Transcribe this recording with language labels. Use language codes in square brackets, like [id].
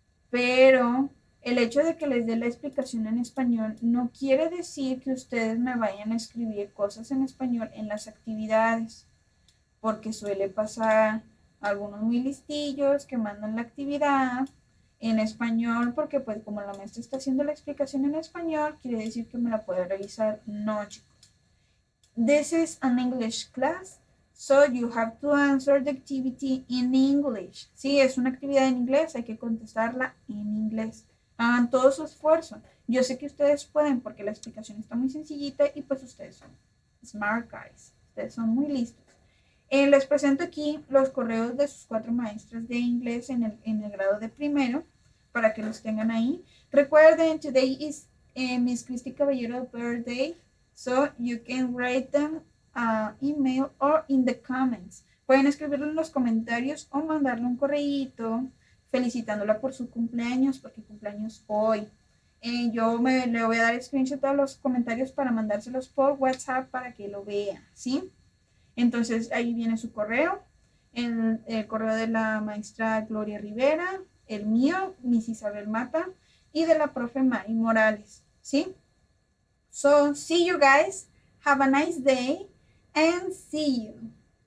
[es] Pero el hecho de que les dé la explicación en español no quiere decir que ustedes me vayan a escribir cosas en español en las actividades, porque suele pasar algunos muy listillos que mandan la actividad en español, porque pues como la maestra está haciendo la explicación en español, quiere decir que me la puede revisar. No, chicos. [en] This is an English class, so you have to answer the activity in English. [es] Sí, es una actividad en inglés, hay que contestarla en inglés. Hagan todo su esfuerzo. Yo sé que ustedes pueden porque la explicación está muy sencillita y pues ustedes son [en] smart guys. [es] Ustedes son muy listos. Les presento aquí los correos de sus 4 maestras de inglés en el grado de primero para que los tengan ahí. [en] Recuerden, today is Miss Christy Caballero birthday. So you can write them email or in the comments. [es] Pueden escribirlo en los comentarios o mandarle un correíto felicitándola por su cumpleaños, porque cumpleaños hoy. Yo le voy a dar screenshot a los comentarios para mandárselos por WhatsApp para que lo vea, ¿sí? Entonces ahí viene su correo, el correo de la maestra Gloria Rivera, el mío, Miss Isabel Mata, y de la profe Mari Morales, ¿sí? [en] So, see you guys. Have a nice day and see you.